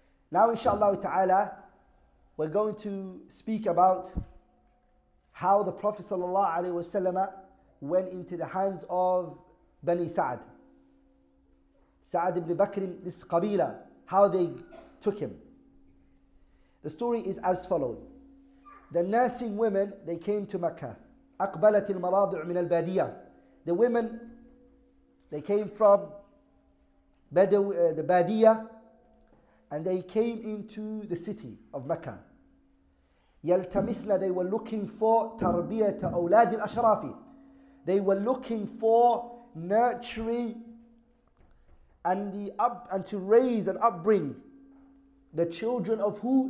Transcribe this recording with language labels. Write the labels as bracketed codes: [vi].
[en] Now, inshallah ta'ala, we're going to speak about how the Prophet ﷺ went into the hands of Bani Sa'd. Sa'd ibn Bakr, this Qabila, how they took him. The story is as follows. The nursing women, they came to Mecca. [ar] أقبلت المراضع من البادية. [en] The women, they came from the Badiyah, and they came into the city of Mecca. يلتمسن, they were looking for [ar] تربية أولاد الأشراف. [en] They were looking for nurturing and to raise and upbring the children of who?